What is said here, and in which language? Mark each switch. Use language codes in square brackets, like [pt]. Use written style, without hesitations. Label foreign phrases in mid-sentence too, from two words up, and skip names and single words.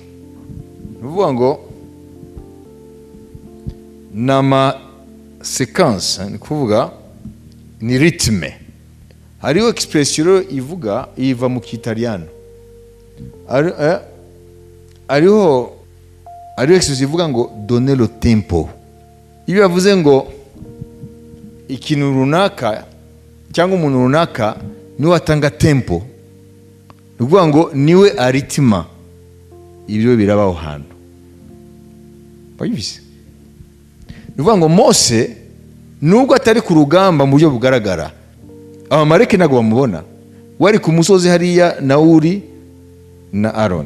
[rw] Ni ukuvuga ngo nama sequence, ni kuvuga ni rythme. Hariho expression iva mu Kiitaliano. Hariho expression ivuga ngo [fr] donner le tempo. [rw] Iyo yavuze ngo ikintu runaka cyangwa umuntu runaka niwe atanga tempo, ni ukuvuga ngo niwe aritima ibyo birabaho hantu. Bayibise. Ni ukuvuga ngo Mose nubwo atari ku rugamba mu buryo bugaragara, abamaleki ntabwo bamubona, wari ku musozi hariya na Uri na Aroni.